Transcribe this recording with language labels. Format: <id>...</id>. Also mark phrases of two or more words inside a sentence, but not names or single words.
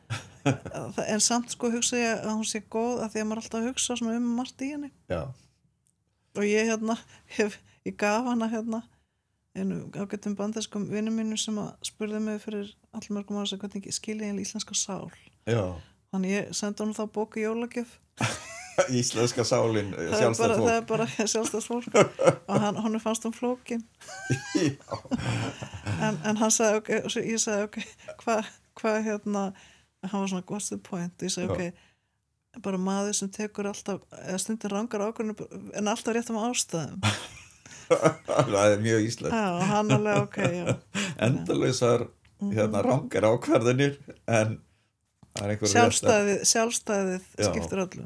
<is>en samt sko hugsa ég að hún sé góð að því að maður alltaf hugsa svona margt í henni og ég ég gaf hana einu ágættum bandarskum vinum mínu sem að spurði mig fyrir allmörgum ára sem hvernig skilja ég íslenska sál þannig ég sendi hún þá bók í jólagjöf Íslenska sálin sjálfstætt fólk það er bara sjálfstætt fólk og hann fannst hún flókin en hann sagði ég sagði hvað hann var svona</is> <en>what's the point</en> <is>ég sagði bara maður sem tekur alltaf eða stundir rangar ákvörðunum en alltaf réttum ástæðum það er mjög íslenskt og hann alveg endalausar rangar ákvörðunir en sjálfstæðið skiptir öllum</is>